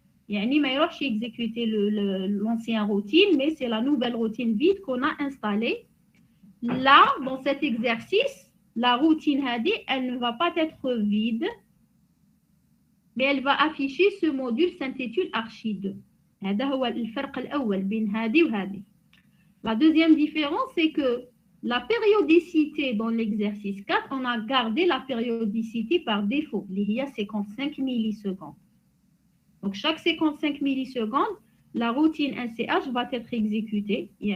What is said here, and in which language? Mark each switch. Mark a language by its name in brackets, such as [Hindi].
[Arabic] ما يروحش [French] exécuter l'ancienne routine, mais c'est la nouvelle routine vide qu'on a installée. Là, dans cet exercice, la routine هذه, elle ne va pas être vide, mais elle va afficher ce module s'intitule Archi2. [Arabic] هذا هو الفرق الأول بين هذه وهذه. [French] La deuxième différence, c'est que la périodicité dans l'exercice 4, on a gardé la périodicité par défaut, il y a 55 millisecondes. Donc, chaque 55 millisecondes, la routine NCH va être exécutée.